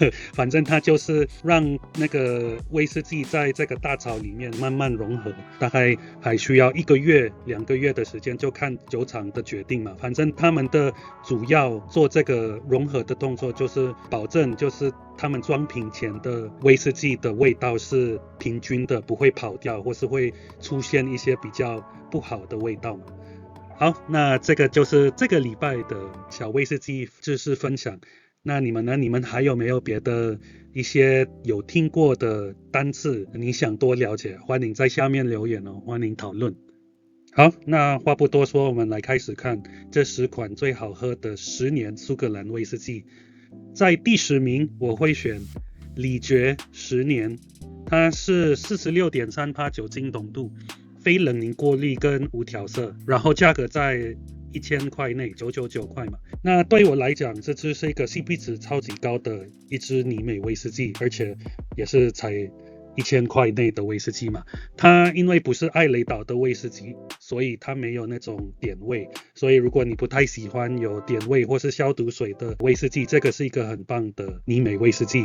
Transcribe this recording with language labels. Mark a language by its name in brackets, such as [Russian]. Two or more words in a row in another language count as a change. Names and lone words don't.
[Chinese] 反正它就是讓那個威士忌在這個大槽裡面慢慢融合，大概還需要1個月、2個月的時間，就看酒廠的決定嘛。反正他們的主要做這個融合的動作，就是保證就是他們裝瓶前的威士忌的味道是平均的，不會跑掉，或是會出現一些比較不好的味道。好，那這個就是這個禮拜的小威士忌知識分享。那你們呢？你們還有沒有別的一些有聽過的單字你想多了解？歡迎在下面留言哦，歡迎討論。好，那話不多說，我們來開始看這10款最好喝的10年蘇格蘭威士忌。在第10名我會選李爵10年，它是 46.3% 酒精濃度，非冷凝過濾跟無調色，然後價格在1000塊內，999塊嘛。那對我來講，這支是一個 CP 值超級高的一支尼美威士忌，而且也是才1000塊內的威士忌嘛。它因為不是艾雷島的威士忌，所以它沒有那種碘味，所以如果你不太喜歡有碘味或是消毒水的威士忌，這個是一個很棒的尼美威士忌。